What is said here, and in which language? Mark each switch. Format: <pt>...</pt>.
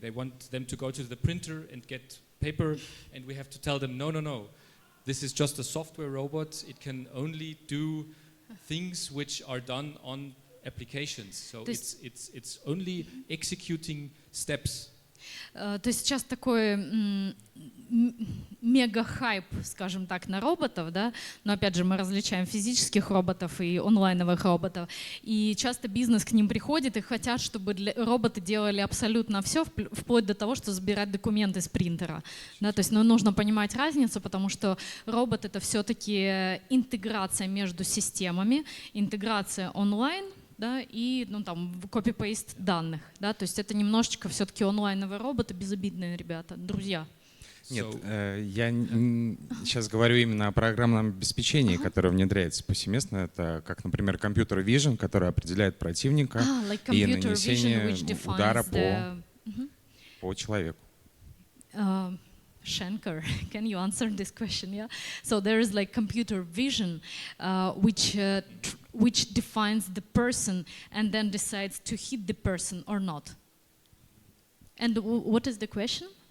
<en>They want them to go to the printer and get paper, and we have to tell them, no. This is just a software robot. It can only do things which are done on applications. So it's only executing steps.</en> <ru>То есть сейчас такой мега-хайп, скажем так, на роботов, да, но опять же мы различаем физических роботов и онлайновых роботов, и часто бизнес к ним приходит и хотят, чтобы роботы делали абсолютно все, вплоть до того, что забирать документы с принтера, да, то есть нужно понимать разницу, потому что робот — это все-таки интеграция между системами, интеграция онлайн, да, и копи-пейст данных, да, то есть это немножечко все-таки онлайновые роботы, безобидные ребята, друзья. Нет, я сейчас говорю именно о программном обеспечении, которое внедряется повсеместно. Это как, например, компьютер Vision, который определяет противника и нанесение удара по человеку.</ru> <en>Schenker, can you answer this question? Yeah. So there is like computer vision, which defines the person and then decides to hit the person or not. And what is the question?</en>